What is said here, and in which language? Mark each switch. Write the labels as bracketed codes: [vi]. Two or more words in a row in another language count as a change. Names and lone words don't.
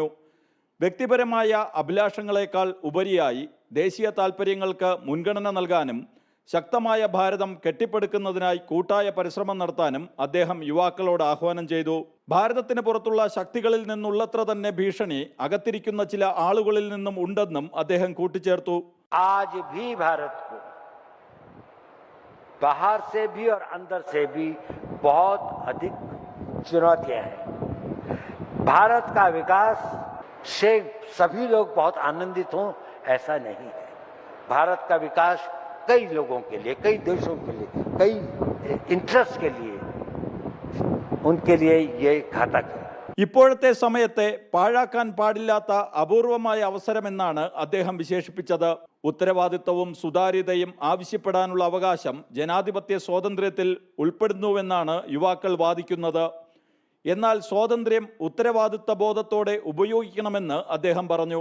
[ml] വ്യക്തിപരമായ അഭിലാഷങ്ങളെക്കാൾ ഉപരിയായി ദേശീയ താൽപ്പര്യങ്ങൾക്ക് മുൻഗണന നൽകാനും ശക്തമായ ഭാരതം കെട്ടിപ്പടുക്കുന്നതിനായി കൂട്ടായ പരിശ്രമം നടത്താനും അദ്ദേഹം യുവാക്കളോട് ആഹ്വാനം ചെയ്തു. ഭാരതത്തിന് പുറത്തുള്ള ശക്തികളിൽ നിന്നുള്ളത്ര തന്നെ ഭീഷണി അകത്തിരിക്കുന്ന ചില ആളുകളിൽ നിന്നും ഉണ്ടെന്നും അദ്ദേഹം കൂട്ടിച്ചേർത്തു. [hi] आज भी भारत को बाहर से भी और अंदर से भी बहुत अधिक चुनौतियां हैं. भारत का विकास से सभी लोग बहुत आनंदित हों ऐसा नहीं है. भारत का विकास कई लोगों के लिए, कई देशों के लिए, कई इंटरेस्ट के लिए, उनके लिए ये घातक है. [ml] ഇപ്പോഴത്തെ സമയത്തെ പാഴാക്കാൻ പാടില്ലാത്ത അപൂർവമായ അവസരമെന്നാണ് അദ്ദേഹം വിശേഷിപ്പിച്ചത്. ഉത്തരവാദിത്വവും സുതാര്യതയും ആവശ്യപ്പെടാനുള്ള അവകാശം ജനാധിപത്യ സ്വാതന്ത്ര്യത്തിൽ ഉൾപ്പെടുന്നുവെന്നാണ് യുവാക്കൾ വാദിക്കുന്നത്. എന്നാൽ സ്വാതന്ത്ര്യം ഉത്തരവാദിത്വ ബോധത്തോടെ ഉപയോഗിക്കണമെന്ന് അദ്ദേഹം പറഞ്ഞു.